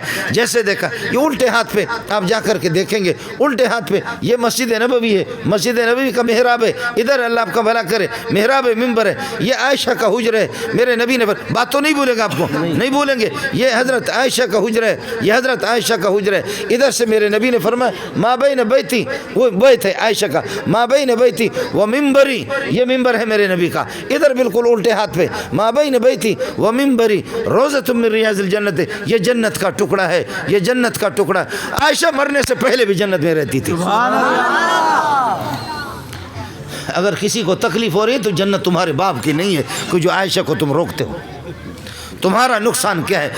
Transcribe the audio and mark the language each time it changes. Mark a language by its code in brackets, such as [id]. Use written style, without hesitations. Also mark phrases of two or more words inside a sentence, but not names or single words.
[ur] جیسے دیکھا یہ الٹے ہاتھ پہ، آپ جا کر کے دیکھیں گے الٹے ہاتھ پہ یہ مسجد نبوی ہے، مسجد نبوی کا محراب ہے، ادھر اللہ آپ کا بھلا کرے محراب ممبر ہے، یہ عائشہ کا حجرہ ہے۔ میرے نبی نے بات تو نہیں بولے گا، آپ کو نہیں بولیں گے، یہ حضرت عائشہ کا حجرہ ہے، یہ حضرت عائشہ کا حجرہ ہے۔ ادھر سے میرے نبی نے فرمایا [ar] ما بین بیتی، [ur] وہ بیت ہے عائشہ کا، [ar] ما بین بیتی و ممبری، [ur] یہ ممبر ہے میرے نبی کا، ادھر بالکل الٹے ہاتھ پہ [ar] ما بین بیتی و ممبری روضۃ من ریاض الجنت، [ur] یہ جنت کا ٹکڑا ہے، یہ جنت کا ٹکڑا۔ عائشہ مرنے سے پہلے بھی جنت میں رہتی تھی۔ اگر کسی کو تکلیف ہو رہی ہے تو جنت تمہارے باپ کی نہیں ہے کہ جو عائشہ کو تم روکتے ہو۔ تمہارا نقصان کیا ہے؟